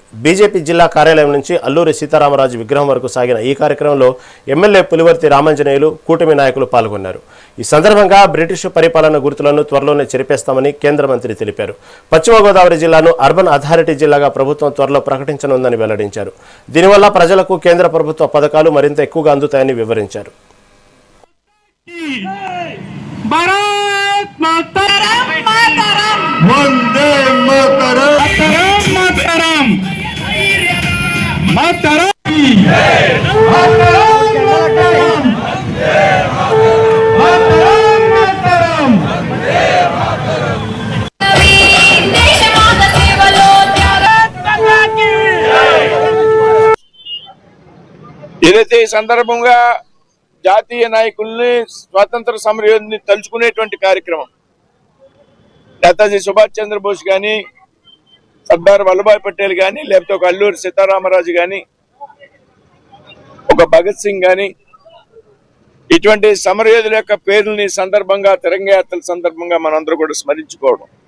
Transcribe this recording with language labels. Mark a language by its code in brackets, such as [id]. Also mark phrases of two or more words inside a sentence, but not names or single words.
[te] బీజేపీ జిల్లా కార్యాలయం నుంచి అల్లూరి సీతారామరాజు విగ్రహం వరకు సాగిన ఈ కార్యక్రమంలో ఎమ్మెల్యే పులివర్తి రామాంజనేయులు, కూటమి నాయకులు పాల్గొన్నారు. ఈ సందర్భంగా బ్రిటిష్ పరిపాలన గుర్తులను త్వరలోనే చెరిపేస్తామని కేంద్ర మంత్రి తెలిపారు. పశ్చిమ గోదావరి జిల్లాను [en] urban authority [te] జిల్లాగా ప్రభుత్వం త్వరలో ప్రకటించనుందని వెల్లడించారు. దీనివల్ల ప్రజలకు కేంద్ర ప్రభుత్వ పథకాలు మరింత ఎక్కువగా అందుతాయని వివరించారు. [hi] भारत मातरम मातरम वंदे मातरम मातरम मातरम मातरम मातरम मातरम देश माता सेवलो भारत माता की [te] ఏదైతే ఈ సందర్భంగా జాతీయ నాయకుల్ని స్వాతంత్ర సమరయోధుల్ని తలుచుకునేటువంటి కార్యక్రమం నేతాజీ సుభాష్ చంద్రబోస్ కానీ, సర్దార్ వల్లభాయ్ పటేల్ కానీ, లేకపోతే ఒక అల్లూరి సీతారామరాజు కానీ, ఒక భగత్ సింగ్ కానీ, ఇటువంటి సమరయోధుల యొక్క పేర్లని సందర్భంగా తిరంగ యాత్రల సందర్భంగా మనందరూ కూడా స్మరించుకోవడం,